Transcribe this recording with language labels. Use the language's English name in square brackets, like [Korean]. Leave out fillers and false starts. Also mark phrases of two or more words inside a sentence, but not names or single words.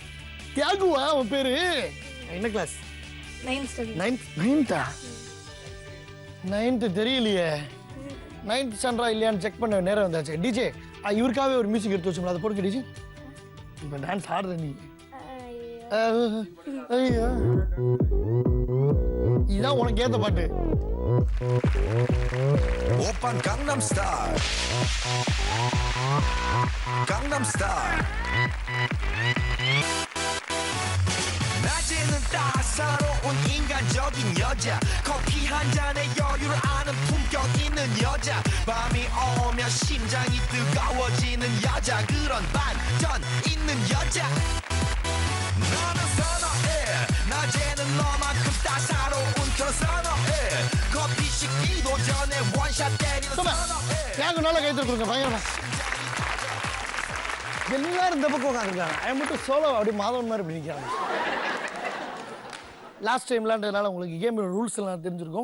[Tamil] தியாகு. தியாகுவா அவன் பேரு? என்ன கிளாஸ்? 9th தெரியலையே. [English] 9th standard [Tamil] இல்லையான்னு செக் பண்ண நேரம் வந்தாச்சு. டிஜே இவருக்காகவே ஒரு மியூசிக் எடுத்து வச்சோம்ல, அதை போடுங்க டிஜே. இப்போ டான்ஸ் ஆடுற நீ. ஐயோ இதான் உனக்கு ஏத்த பாட்டு. [Korean] 오빤 강남 스타일 강남 스타일 낮에는 따사로운 인간적인 여자 커피 한 잔에 여유를 아는 품격 있는 여자 밤이 오면 심장이 뜨거워지는 여자 그런 반전 있는 여자 너는 선어해 낮에는 너만큼 따사로운 그 선어해 커피 식기도 전에 원샷 때리는 선어해 [Tamil] தியாகு நல்லா கைத்து கொடுங்க பயங்கரமா. எல்லாரும் இந்த பக்கம் உட்காந்துருக்காங்க. ஐ மட்டும் சோலோ அப்படி மாதவன் மாதிரி இப்படி நிற்கிறாங்க. [English] last time [Tamil] விளையாண்டதுனால உங்களுக்கு [English] game rules [Tamil] எல்லாம் தெரிஞ்சிருக்கும்.